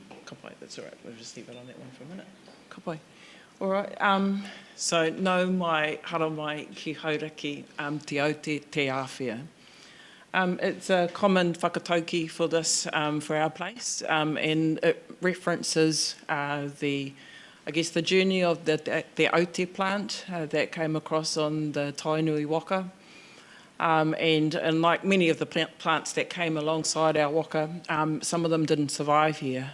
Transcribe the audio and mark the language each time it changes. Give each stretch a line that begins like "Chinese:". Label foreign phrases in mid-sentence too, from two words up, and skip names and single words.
Māori: Ka pai,
English: that's all right. We'll just leave it on that one for a minute.
Māori: Ka pai.
English: All right.
Māori: So, no mai hara mai ki hauraki te au te āwhia.
English: It's a common whakatauki for this, for our place, and it references the journey of the Aute plant that came across on the
Māori: Tainui Waka.
English: And like many of the plants that came alongside our waka, some of them didn't survive here.